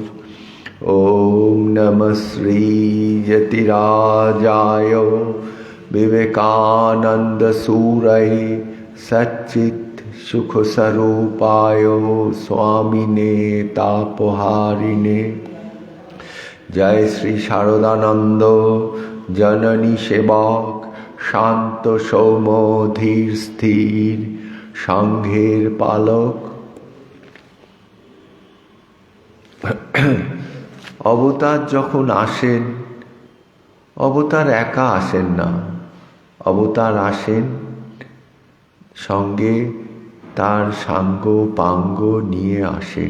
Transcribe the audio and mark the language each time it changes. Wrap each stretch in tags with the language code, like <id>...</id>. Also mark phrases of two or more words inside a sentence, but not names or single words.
<sa>ॐ नमः श्रीयतिराजाय विवेकानन्दसूरये सच्चित् सुखस्वरूपाय स्वामिने तापहारिणे।</sa> <bn>জয় শ্রী শারদানন্দ জননী সেবক শান্ত সৌম্য ধীর স্থির সংঘের পালক। अवतार যখন আসেন, অবতার একা আসেন না, অবতার আসেন সঙ্গে তার সাঙ্গ পাঙ্গ নিয়ে আসেন।</bn>